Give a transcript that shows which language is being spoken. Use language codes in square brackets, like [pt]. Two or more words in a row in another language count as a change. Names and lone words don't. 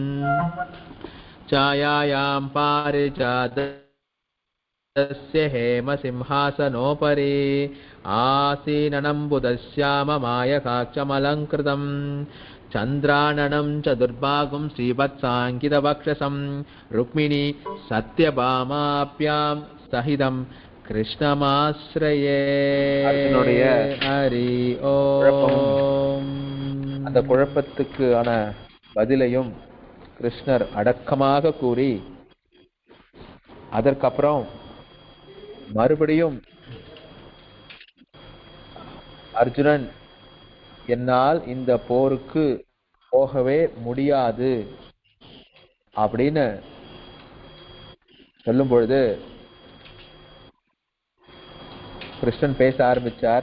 [sa] छायायां पारिजातस्य हेमसिंहासनोपरि आसीननम्बुदश्याममायकाक्षमलङ्कृतं चन्द्राननं चतुर्भागं श्रीवत्साङ्कितवक्षसं रुक्मिणी सत्यभामाभ्यां सहितं கிருஷ்ணமாஸ்ரயே [ta] அர்ஜுனுடைய ஹரி ஓம். அந்த குழப்பத்துக்கான பதிலையும் கிருஷ்ணர் அடக்கமாக கூறி அதற்கப்புறம் மறுபடியும் அர்ஜுனன் என்னால் இந்த போருக்கு போகவே முடியாது அப்படின்னு சொல்லும் பொழுது கிருஷ்ணன் பேச ஆரம்பிச்சார்.